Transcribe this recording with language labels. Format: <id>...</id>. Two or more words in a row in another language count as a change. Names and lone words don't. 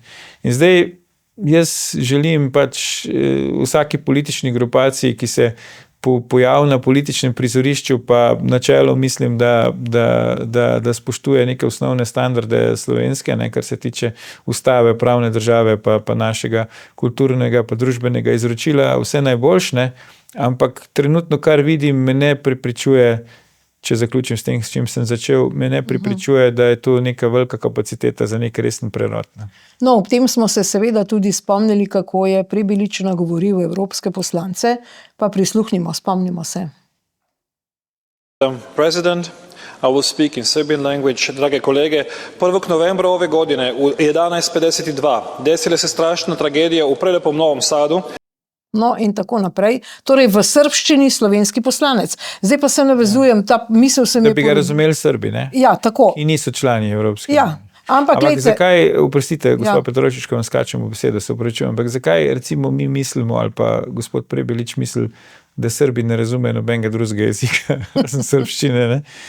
<sl>In zdaj jaz želim pač vsaki politični grupaciji, ki se pojavi na političnem prizorišču, pa načelo mislim, da spoštuje neke osnovne standarde slovenske, ne, kar se tiče ustave, pravne države, pa našega kulturnega, pa družbenega izročila, vse najboljše, ampak trenutno, kar vidim, me ne prepričuje, če zaključim s tem, s čim sem začel, me ne prepričuje, da je to neka velika kapaciteta za nek resen prerod. No, ob tem smo se seveda tudi spomnili, kako je Prebilič nagovoril evropske poslance, pa prisluhnimo, spomnimo se.</sl> <en>President, I will speak in Serbian language.</en> <sr>Drage kolege, 1. novembra ove godine u 11:52 desila se strašna tragedija u prelepom Novom Sadu.</sr> <sl>No, in tako naprej. Torej, v srbščini slovenski poslanec. Zdaj pa se navezujem, ta misel se mi je... Da bi ga razumeli Srbi, ne? Ja, tako. Ki niso člani Evropske unije. Ja, ampak gledajte... zakaj, oprostite, gospod Petrošič, ko vam skačem v besedo, se opravičujem, ampak zakaj recimo mi mislimo, ali pa gospod Prebilič misli, da Srbi ne razumejo nobenega drugega jezika, razen srbščine, ne?</sl>